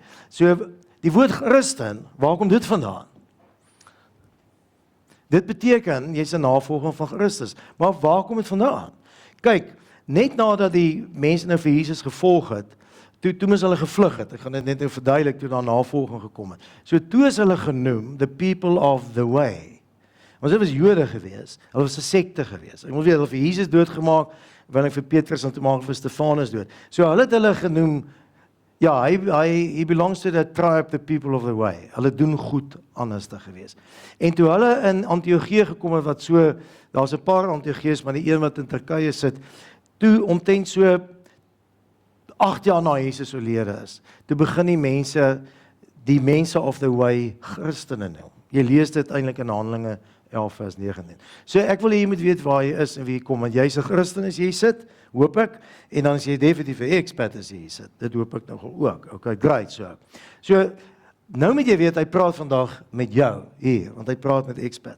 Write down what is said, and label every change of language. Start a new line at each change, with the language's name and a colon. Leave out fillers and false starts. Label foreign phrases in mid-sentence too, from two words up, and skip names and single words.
Afrikaans: So, die woord Christen, waar kom dit vandaan? Dit beteken, jy's 'n navolger van Christus, maar waar kom dit vandaan? Kyk, net nadat die mense nou vir Jesus gevolg het, toe moes hulle gevlug het. Ek gaan dit net nou verduidelik toe daar navolging gekom het. So toe is hulle genoem,
English: the people of the way.
Afrikaans: Want dit was Jode gewees, hulle was 'n sekte gewees. Ek moet weet, hulle vir Jesus doodgemaak, wil vir Petrus en toe maak vir Stefanus dood. So hulle het hulle genoem, ja,
English: he belongs to the tribe, the people of the way.
Afrikaans: Hulle doen goed anders te gewees. En toe hulle in Antiochië gekom het, wat so, daar's 'n paar Antiochiërs, maar die een wat in Turkye sit, toe omtrent so 8 jaar na Jesus oorlede is, toe begin die mense
English: of the way
Afrikaans: Christene noem. Jy lees dit eintlik in Handelinge 11 vers 19. So ek wil hê jy moet weet waar jy is en wie jy kom, want jy's 'n Christen as jy sit, hoop ek, en dan is jy definitief 'n expat as jy sit. Dit hoop ek nogal ook.
English: Okay, great,
Afrikaans: so. So, nou moet jy weet, hy praat vandag met jou hier, want hy praat met expats.